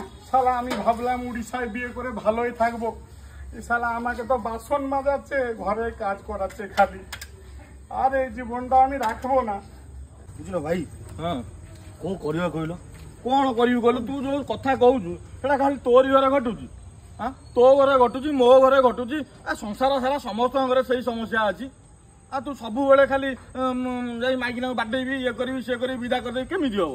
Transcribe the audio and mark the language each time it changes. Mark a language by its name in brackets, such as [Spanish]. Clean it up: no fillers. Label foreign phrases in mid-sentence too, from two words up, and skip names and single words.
[Bangla] শালা আমি ভাবলাম উড়িষ্যায় বিয়ে করে ভালোই থাকবো, এই শালা আমাকে তো বাসন মাজাচ্ছে, ঘরে কাজ করাচ্ছে খালি। আর এই জীবনটা আমি রাখবো না। বুঝল ভাই? হ্যাঁ [Odia] কଣ କରିବା କହିଲ? କଣ କରିବି କହିଲୁ? ତୁ ଯୋଉ କଥା କହୁଛୁ ସେଟା ଖାଲି ତୋରି ଘରେ ଘଟୁଛି। ହଁ ତୋ ଘରେ ଘଟୁଛି, ମୋ ଘରେ ଘଟୁଛି, ସଂସାର ସାରା ସମସ୍ତଙ୍କ ଘରେ ସେଇ ସମସ୍ୟା ଅଛି। ଆଉ ତୁ ସବୁବେଳେ ଖାଲି ଯାଇ ମାଇକିନାକୁ ବାଡେଇବି, ଇଏ କରିବି, ସିଏ କରିବି, ବିଦା କରିଦେବି, କେମିତି ହବ?